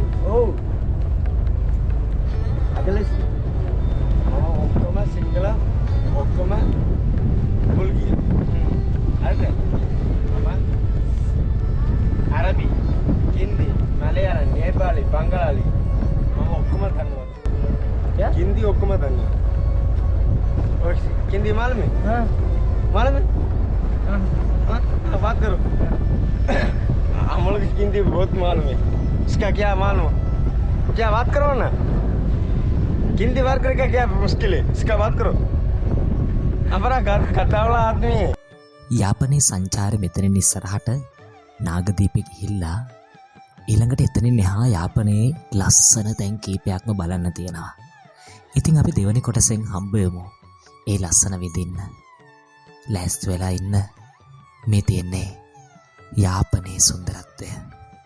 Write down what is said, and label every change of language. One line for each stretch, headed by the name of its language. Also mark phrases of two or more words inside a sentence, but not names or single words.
Sinhala: ඔව්. අදලස් ඔක්කොම සිංහල ඔක්කොම මුල් ගිය. හරිද? මම අරබි, හින්දි, මලයාලම්, නේපාලි, බංගලාලි මම ඔක්කොම දන්නවා.
Hindi: क्या?
Sinhala: हिंदी ඔක්කොම දන්නවා.
Hindi: और हिंदी मालूम है? हाँ. मालूम है? हाँ. हाँ? तो बात करो. हम लोग की हिंदी बहुत मालूम है. इसका क्या मालूम है? क्या बात करो ना. हिंदी बात करके क्या मुश्किल है? इसका बात करो. हमारा कटावला आदमी है.
Sinhala: යාපනයේ සංචාරය මෙතනින් ඉස්සරහට නාගදීපෙ ගිහිල්ලා ඊළඟට එතනින් එහා යාපනයේ ලස්සන තැන් කීපයක්ම බලන්න තියෙනවා. ඉතින් අපි දෙවනි කොටසෙන් හම්බෙමු ඒ ලස්සන විඳින්න. ලෑස්ති වෙලා ඉන්න. මේ තියෙන්නේ යාපනයේ සුන්දරත්වය.